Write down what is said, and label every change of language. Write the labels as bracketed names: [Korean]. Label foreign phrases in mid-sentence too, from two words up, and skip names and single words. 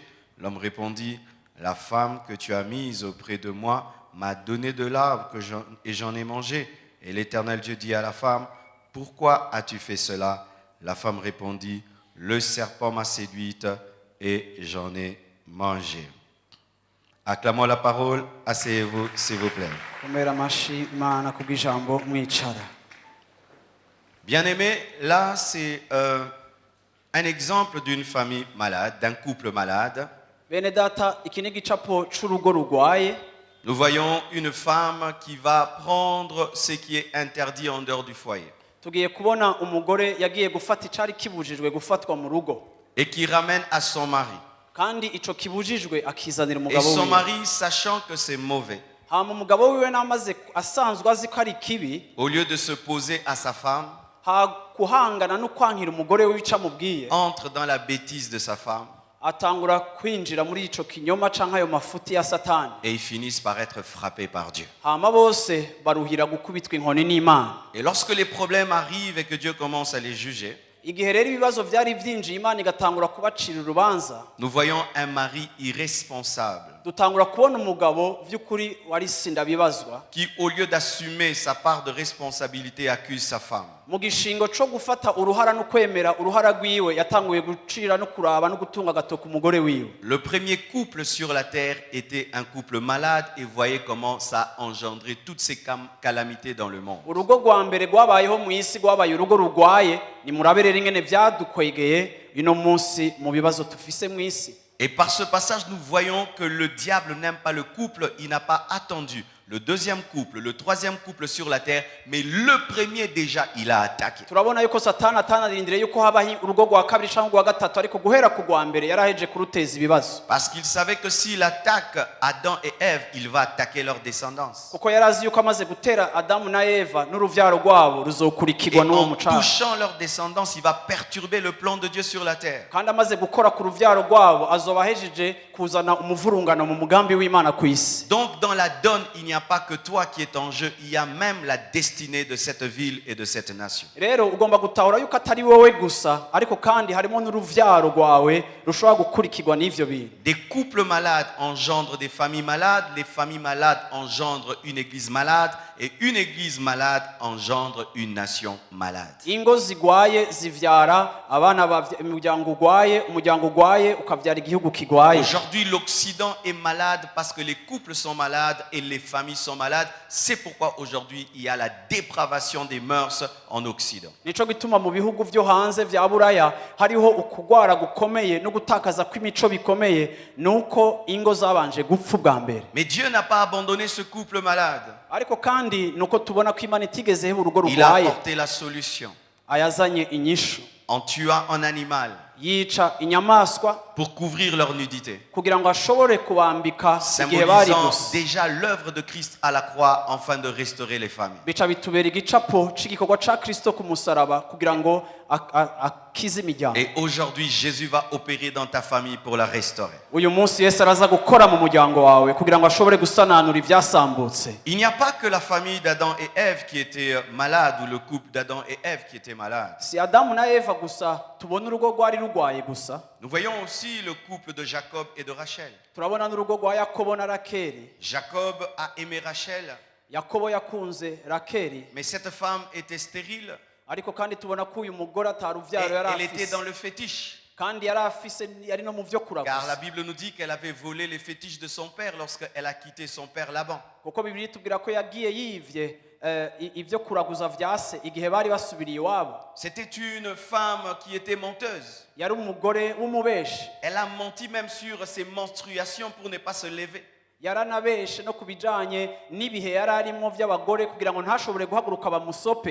[French] L'homme répondit, « La femme que tu as mise auprès de moi m'a donné de l'arbre et j'en ai mangé. » Et l'Éternel Dieu dit à la femme, « Pourquoi as-tu fait cela ?» La femme répondit, « Le serpent m'a séduite et j'en ai mangé. » Acclamons la parole, asseyez-vous s'il vous plaît. [Rundi] Komera amashi Imana kubw'ijambo mwicara. [French] Bien-aimés, là c'est un exemple d'une famille malade, d'un couple malade. [Rundi] Bene data, iki ni igicapo c'urugo rugwaye. [French] Nous voyons une femme qui va prendre ce qui est interdit en dehors du foyer [Rundi] Tugiye kubona umugore yagiye gufata icari kibujijwe gufatwa mu rugo, [French] et qui ramène à son mari. [Rundi] kandi ico kibujijwe akizanira [French] Et [Rundi] umugabo [French] son [Rundi] wiwe. [French] mari, sachant que c'est mauvais, [Rundi] Hama umugabo wiwe namaze asanzwe azi ko ari kibi, [French] au lieu de se poser à sa femme, [Rundi] kuhangana no kwankira umugore wica mubwiye, [French] entre dans la bêtise de sa femme [Rundi] atangura kwinjira muri ico kinyoma canke ayo mafuti ya satani. [French] et ils finissent par être frappés par Dieu. [Rundi] Hama bose baruhira gukubitwa inkoni n'Imana. [French] Et lorsque les problèmes arrivent et que Dieu commence à les juger, [Rundi] Igihe rero ibibazo vyari vyinjiye, Imana igatangura kubacira urubanza, [French] nous voyons un mari irresponsable [Rundi] dutangura kubona umugabo vy'ukuri wari sindabibazwa, [French] qui, au lieu d'assumer sa part de responsabilité, accuse sa femme. [Rundi] mu gishingo co gufata uruhara no kwemera uruhara rwiwe yatanguye gucira no kuraba no gutunga agatoka umugore wiwe. [French] Le premier couple sur la terre était un couple malade et voyez comment ça a engendré toutes ces calamités dans le monde. [Rundi] Urugo rwa mbere rwabayeho mu isi rwabaye urugo rugwaye, ni murabere ringene vyadukwegeye ino munsi mu bibazo tufise mu isi. [French] Et par ce passage, nous voyons que le diable n'aime pas le couple, il n'a pas attendu le deuxième couple, le troisième couple sur la terre, mais le premier déjà, il a attaqué. [Rundi] Turabona yuko satani atanarindire yuko habaho urugo rwa kabiri cyangwa rwa gatatu, ariko guhera ku rwa mbere yaraheje kuruteza ibibazo, [French] Parce qu'il savait que s'il attaque Adam et Ève, il va attaquer leur descendance. [Rundi] kuko yarazi yuko amaze gutera Adamu na Eva n'uruvyaro rwabo [French] Et [Rundi] ruzokurikirwa n'uwo [French] en [Rundi] mucanga, [French] touchant leur descendance, il va perturber le plan de Dieu sur la terre. [Rundi] kandi amaze gukora ku ruvyaro rwabo azoba ahejeje kuzana umuvurungano mu mugambi w'Imana ku isi. [French] Donc dans la donne, il n'y a pas que toi qui est en jeu, il y a même la destinée de cette ville et de cette nation. [Rundi] Rero ugomba gutahura yuko atari wowe gusa, ariko kandi harimo n'uruvyaro rwawe rushobora gukurikirwa n'ivyo bintu. [French] Des couples malades engendrent des familles malades, les familles malades engendrent une église malade, et une église malade engendre une nation malade. [Rundi] Ingo zigwaye zivyara abana, umuryango ugwaye ukavyara igihugu kigwaye. [French] Aujourd'hui, l'Occident est malade parce que les couples sont malades et les familles sont malades. C'est pourquoi aujourd'hui, il y a la dépravation des mœurs en Occident. [Rundi] Nico gituma mu bihugu vyo hanze vya Buraya hariho ukugwara gukomeye no gutakaza kw'imico bikomeye, nuko ingo zabanje gupfa bwa mbere. [French] Mais Dieu n'a pas abandonné ce couple malade. [Rundi] Ariko kandi nuko tubona ko Imana itigeze heba urugo [French] Il a [Rundi] rugwaye, [French] apporté la solution [Rundi] ayazanye inyishu, [French] en tuant un animal [Rundi] yica inyamaswa [French] pour couvrir leur nudité, [Rundi] kugira ngo ashobore kubambika igihe bari [French] symbolisant [Rundi] gusa. [French] déjà l'œuvre de Christ à la croix afin de restaurer les familles. [Rundi] Bica bitubera igicapo c'igikorwa ca Kristo ku musaraba kugira ngo akize imiryango. [French] Et aujourd'hui, Jésus va opérer dans ta famille pour la restaurer. [Rundi] Uyu munsi Yesu araza gukora mu muryango wawe kugira ngo ashobore gusananura ivyasambutse. [French] Il n'y a pas que la famille d'Adam et Ève qui était malade ou le couple d'Adam et Ève qui était malade. [Rundi] Si Adamu na Eva gusa tubona urugo rwari rugwaye gusa, [French] Nous voyons aussi le couple de Jacob et de Rachel. [Rundi] turabona n'urugo rwa Yakobo na Rakeli. [French] Jacob a aimé Rachel, [Rundi] Yakobo yakunze Rakeli, [French] mais cette femme était stérile [Rundi] ariko kandi tubona ko uyu mugore [French] et [Rundi] ataruvyaro yari [French] elle était [Rundi] afise, [French] dans le fétiche. [Rundi] kandi yari afise yari no mu vyo [French] Car la [Rundi] kuraguza [French] Bible nous dit qu'elle avait volé les fétiches de son père lorsqu'elle a quitté son père Laban. [Rundi] kuko bibiri itubwira ko yagiye yivye ivyo kuraguza vya se igihe bari basubiriye iwabo. [French] C'était une femme qui était menteuse. [Rundi] Yari umugore w'umubeshi, [French] Elle a menti même sur ses menstruations pour ne pas se lever. [Rundi] yaranabeshe no kubijanye n'ibihe yari arimo vy'abagore kugira ngo ntashobore guhaguruka bamusope.